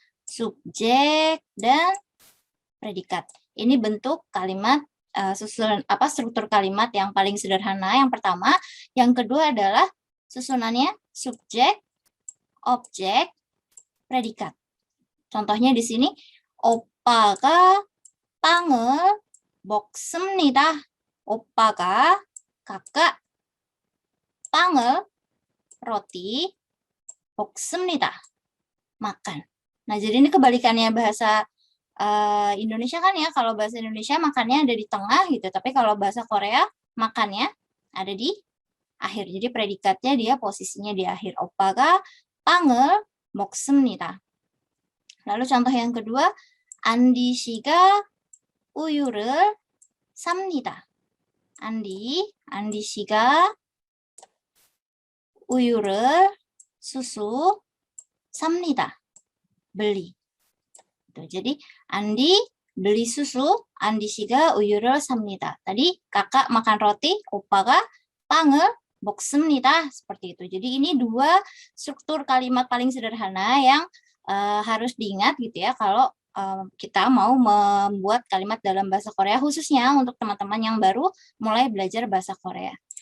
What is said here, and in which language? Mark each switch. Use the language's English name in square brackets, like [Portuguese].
[Indonesian] Subjek dan predikat. Ini bentuk kalimat susunan struktur kalimat yang paling sederhana yang pertama. Yang kedua adalah susunannya subjek, objek, predikat. Contohnya di sini, [Korean] 오빠가 빵을 먹습니다. 오빠가 [Indonesian] kakak [Korean] 빵을 [Indonesian] roti [Korean] 먹습니다. [Indonesian] Makan. Nah, jadi ini kebalikannya bahasa Indonesia kan ya, kalau bahasa Indonesia makannya ada di tengah gitu, tapi kalau bahasa Korea makannya ada di akhir. Jadi predikatnya dia posisinya di akhir. [Korean] 오빠가 빵을 먹습니다. [Indonesian] Lalu contoh yang kedua, [Korean] 안디 씨가 우유를 삽니다. 안디 씨가 우유를 [Indonesian] susu [Korean] 삽니다. [Indonesian] beli. Jadi Andi beli susu, Andi [Korean] 씨가 우유를 삽니다. [Indonesian] Tadi kakak makan roti, [Korean] 오빠가 빵을 먹습니다. [Indonesian] Seperti itu. Jadi ini dua struktur kalimat paling sederhana yang harus diingat gitu ya kalau kita mau membuat kalimat dalam bahasa Korea, khususnya untuk teman-teman yang baru mulai belajar bahasa Korea.